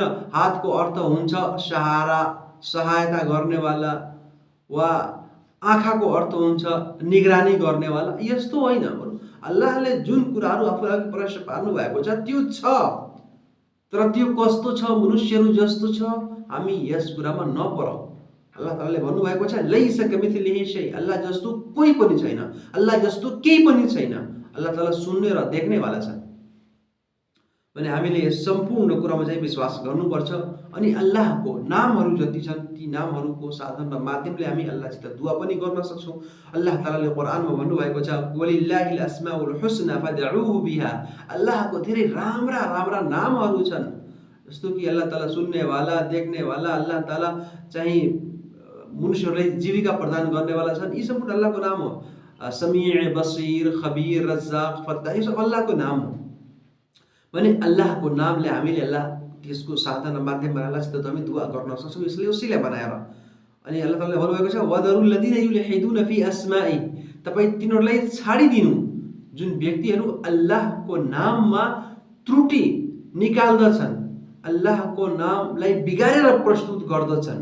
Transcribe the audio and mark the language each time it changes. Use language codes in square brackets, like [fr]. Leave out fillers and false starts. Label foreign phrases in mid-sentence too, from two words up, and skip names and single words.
[ne] हातको अर्थ हुन्छ सहारा, सहायता गर्नेवाला, वा आँखाको अर्थ हुन्छ निगरानी गर्नेवाला, यस्तो होइन। अल्लाहले जुन कुराहरू आफूलाई प्रश्न पार्नु भएको छ त्यो छ, तर त्यो कस्तो छ, मनुष्यहरू जस्तो छ, हामी यस कुरामा नपरौँ। अल्लाह तालाले भन्नुभएको छ [ar] ليس كمثله شيء, [ne] अल्लाह जस्तो कोही पनि छैन, अल्लाह जस्तो केही पनि छैन। अल्लाह ताला सुन्ने र देख्नेवाला छ भने हामीले यस सम्पूर्ण कुरामा चाहिँ विश्वास गर्नुपर्छ। अनि अल्लाहको नामहरू जति छन् ती नामहरूको साधन र माध्यमले हामी अल्लाहसित दुआ पनि गर्न सक्छौँ। अल्लाह तालाले कुरानमा भन्नुभएको छ [ar] ولله الأسماء الحسنى فادعوه بها, [ne] अल्लाहको धेरै राम्रा राम्रा नामहरू छन्। जस्तो कि अल्लाह ताला सुन्नेवाला, देख्नेवाला, अल्लाह ताला चाहिँ मनुष्यहरूलाई जीविका प्रदान गर्नेवाला छन्, यी सम्पूर्ण अल्लाहको नाम हो। समीዕ, बसीर, खबीर, रज्जाक, फत्ताह, यो सब अल्लाहको नाम हो। भने अल्लाहको नामले हामीले अल्लाह त्यसको साधन र माध्यमबाट अल्लाहसित हामी दुआ गर्न सक्छौँ, यसले उसीलाई बनाएर। अनि अल्लाह तालाले भन्नुभएको छ [ar] وذروا الذين يلحدون في أسمائه, [ne] तपाईँ तिनीहरूलाई छाडिदिनु जुन व्यक्तिहरू अल्लाहको नाममा त्रुटि निकाल्दछन्, अल्लाहको नामलाई बिगारेर प्रस्तुत गर्दछन्।